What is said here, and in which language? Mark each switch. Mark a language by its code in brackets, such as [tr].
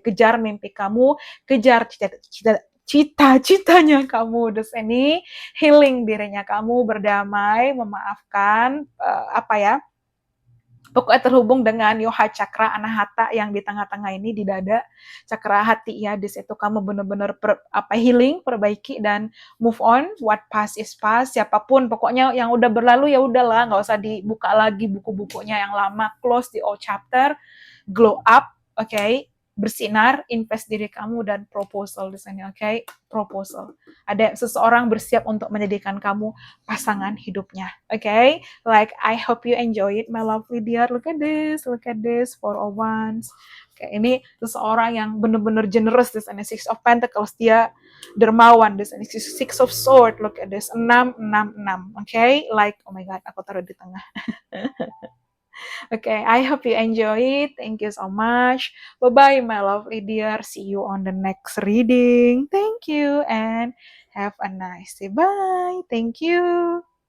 [id] Kejar mimpi kamu, kejar cita-citanya kamu di sini, healing dirinya kamu, berdamai, memaafkan, pokoknya terhubung dengan Yoha Cakra Anahata yang di tengah-tengah ini, di dada, cakra hati, ya. Di situ kamu benar-benar healing, perbaiki, dan move on. [en] What past is past. [id] Siapapun, pokoknya yang udah berlalu ya udahlah, nggak usah dibuka lagi buku-bukunya yang lama. [en] Close the old chapter, glow up, oke? [id] Bersinar, invest diri kamu, dan proposal di sini, oke? Proposal. Ada seseorang bersiap untuk menjadikan kamu pasangan hidupnya, oke? [en] Like, I hope you enjoy it, my lovely dear. Look at this, for a once. [id] Oke, ini seseorang yang benar-benar generous di sini. Six of Pentacles, dia dermawan di sini. [en] Six of Swords, look at this. [id] 6, 6, 6. Oke, [en] like, oh my god, [id] aku taruh di tengah. [en] Okay, I hope you enjoy it. Thank you so much. Bye-bye, my lovely dear. See you on the next reading. Thank you and have a nice day. Bye. Thank you.